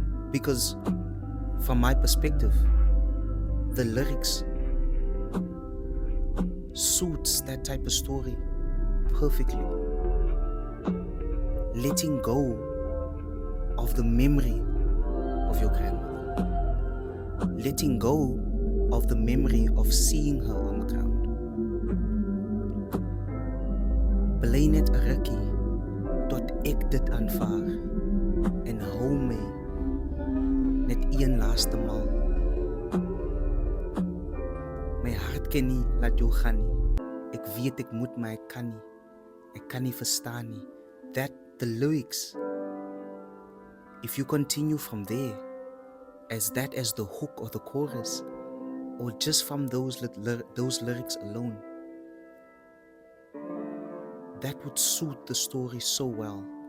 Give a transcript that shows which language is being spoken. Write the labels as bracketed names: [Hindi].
[English] Because from my perspective, the lyrics suits that type of story perfectly. Letting go of the memory of your grandmother. Letting go of the memory of seeing her on the ground. [Afrikaans] Bly net 'n rukkie tot ek dit aanvaar en hou my net een laaste maal. My hart ken nie, laat jou gaan nie. Ek weet ek moet, maar ek kan nie. Ek kan nie verstaan nie. [English] That, the lyrics, if you continue from there, as the hook or the chorus, or just from those lyrics alone, that would suit the story so well.